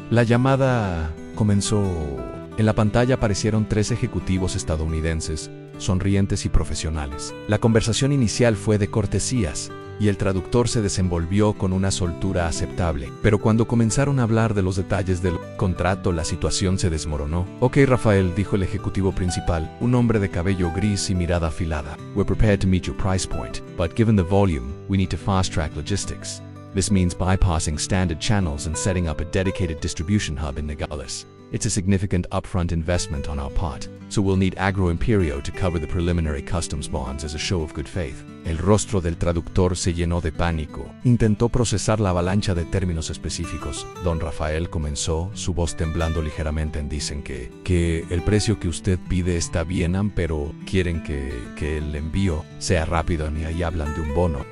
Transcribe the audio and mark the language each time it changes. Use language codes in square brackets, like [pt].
[es] La llamada comenzó. En la pantalla aparecieron 3 ejecutivos estadounidenses, sonrientes y profesionales. La conversación inicial fue de cortesías, y el traductor se desenvolvió con una soltura aceptable. Pero cuando comenzaron a hablar de los detalles del contrato, la situación se desmoronó. «Ok, Rafael», dijo el ejecutivo principal, un hombre de cabello gris y mirada afilada. [en] «We're prepared to meet your price point, but given the volume, we need to fast-track logistics. This means bypassing standard channels and setting up a dedicated distribution hub in Nogales. It's a significant upfront investment on our part, so we'll need Agro Imperio to cover the preliminary customs bonds as a show of good faith. [es] El rostro del traductor se llenó de pánico. Intentó procesar la avalancha de términos específicos. Don Rafael comenzó, su voz temblando ligeramente dicen que el precio que usted pide está bien, pero quieren que el envío sea rápido y ahí hablan de un bono.